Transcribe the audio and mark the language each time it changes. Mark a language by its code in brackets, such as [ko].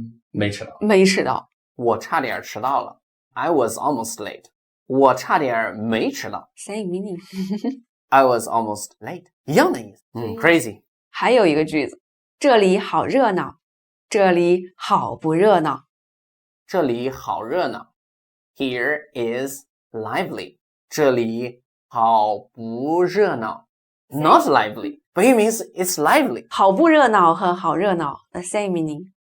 [zh] 没迟到。没迟到。我差点迟到了 [en] I was almost late. [zh] 我差点没迟到 [en] Same meaning 。 I was almost late. [zh] 一样的意思。 [en] crazy. [zh] 还有一个句子，这里好热闹，这里好不热闹。这里好热闹 [en] Here is lively. [zh] 这里好不热闹 [en] Not lively, but it means it's lively. [zh] 好不热闹和好热闹 [en] the same meaning.